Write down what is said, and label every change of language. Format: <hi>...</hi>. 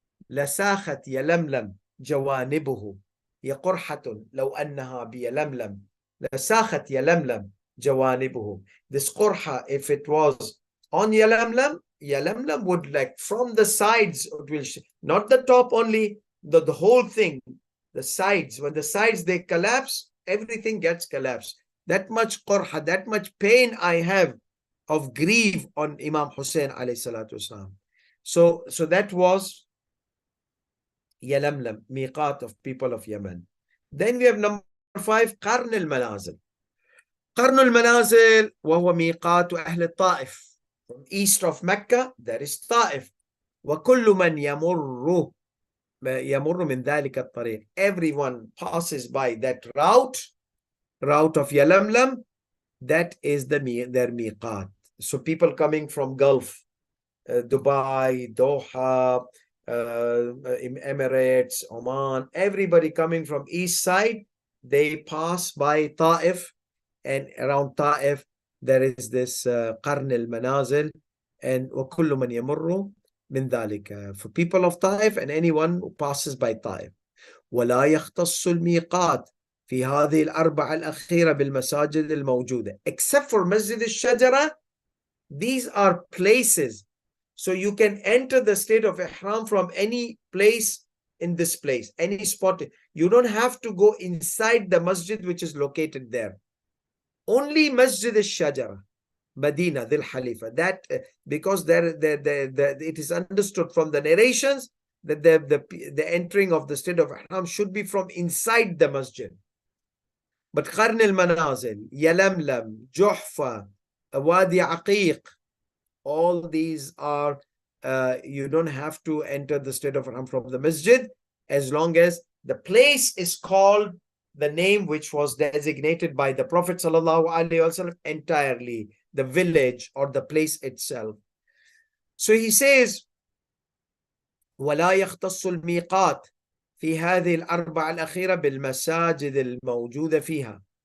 <ar>لساخت يلملم جوانبه هي قرحة لو أنها بيلملم لساخت يلملم جوانبه.</ar> <en>This qurha, if it was on Yalamlam, Yalamlam would, like, from the sides, it will, not the top only, the whole thing, the sides, when the sides they collapse, everything gets collapsed. That much qurha, that much pain I have of grief on Imam Hussein alayhi salatu wasalam. So that was Yalamlam, MEQAAT of people of Yemen. Then we have number 5, Qarn al-Manazil.</en> <ar>Qarn al-Manazil وهو ميقات أهل الطائف.</ar> <en>From east of Mecca, there is Ta'if.</en> <ar>وكل من يمر من ذلك الطريق.</ar> <en>Everyone passes by that route of Yalamlam, that is their MEQAAT. So people coming from Gulf, Dubai, Doha, Emirates, Oman, everybody coming from east side, they pass by Ta'if, and around Ta'if there is this Qarn al-Manazil, and</en> <ar>وَكُلُّ مَنْ يَمُرُّ مِنْ ذَلِكَ,</ar> <en>for people of Ta'if and anyone who passes by Ta'if.</en> <ar>وَلَا يَخْتَصُّ الْمِيقَاتِ في هذه الأربعة الأخيرة بالمساجد الموجودة,</ar> <en>except for Masjid al-Shajara. These are places, so you can enter the state of Ihram from any place in this place, any spot. You don't have to go inside the masjid which is located there. Only Masjid al-Shajara, Medina, Dhul Halifa. That because it is understood from the narrations that the entering of the state of Ihram should be from inside the masjid. But Qarn al-Manazil, Yalamlam, Juhfa, Wadi Aqiq, all these are, you don't have to enter the state of Ihram from the masjid, as long as the place is called the name which was designated by the Prophet ﷺ entirely, the village or the place itself. So he says,</en> <ar>وَلَا يَخْتَصُّ الْمِيقَاتِ في هذه الأربعة الأخيرة بالمساجد الموجودة فيها.</ar>